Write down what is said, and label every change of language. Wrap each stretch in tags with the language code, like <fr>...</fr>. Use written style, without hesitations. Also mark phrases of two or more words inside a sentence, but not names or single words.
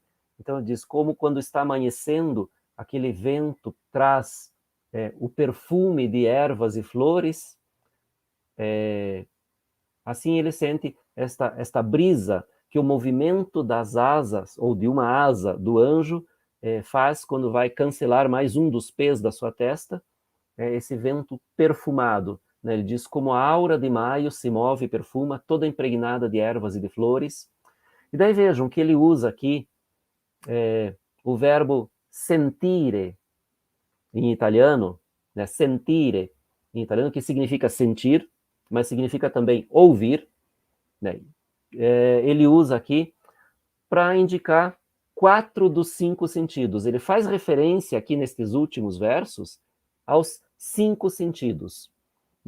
<pt>Então ele diz como quando está amanhecendo, aquele vento traz o perfume de ervas e flores, assim ele sente esta brisa que o movimento das asas, ou de uma asa do anjo, faz quando vai cancelar mais um dos pés da sua testa, esse vento perfumado. Né? Ele diz, como a aura de maio se move e perfuma, toda impregnada de ervas e de flores. E daí vejam que ele usa aqui o verbo sentire, em italiano, né? Sentire, em italiano, que significa sentir, mas significa também ouvir, né? Ele usa aqui para indicar 4 dos 5 sentidos. Ele faz referência aqui nestes últimos versos aos 5 sentidos. Né?</pt>